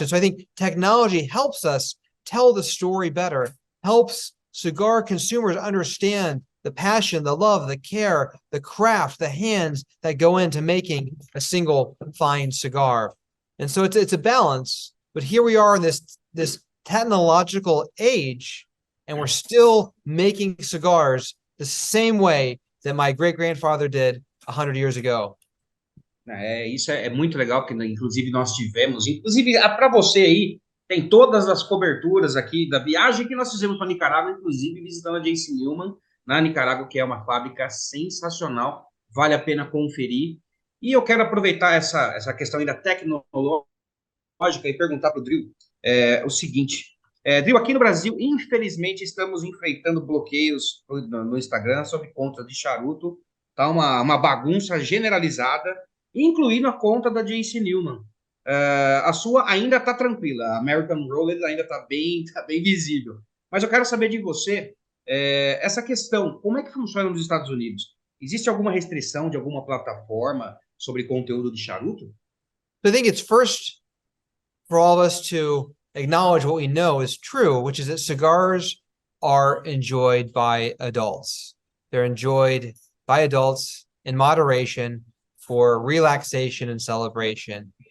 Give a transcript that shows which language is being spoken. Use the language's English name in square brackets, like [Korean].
[English] And so I think technology helps us tell the story better, helps cigar consumers understand the passion, the love, the care, the craft, the hands that go into making a single fine cigar. And so it's a balance, but here we are in this technological age, and we're still making cigars the same way that my great-grandfather did 100 years ago. [Portuguese] Isso é muito legal, porque inclusive nós tivemos, inclusive para você aí, tem todas as coberturas aqui da viagem que nós fizemos para Nicarágua, inclusive visitando a J.C. Newman na Nicarágua, que é uma fábrica sensacional, vale a pena conferir. E eu quero aproveitar essa questão ainda tecnológica e perguntar para o Drill o seguinte. Drill, aqui no Brasil, infelizmente, estamos enfrentando bloqueios no Instagram sobre contas de charuto. Tá uma bagunça generalizada, incluindo a conta da J.C. Newman. A sua ainda está tranquila, a American Rolled ainda está bem visível. Mas eu quero saber de você, essa questão, como é que funciona nos Estados Unidos? Existe alguma restrição de alguma plataforma sobre conteúdo de charuto? [English] I think it's first for all of us to acknowledge what we know is true, which is that cigars are enjoyed by adults. They're enjoyed by adults in moderation for relaxation and celebration.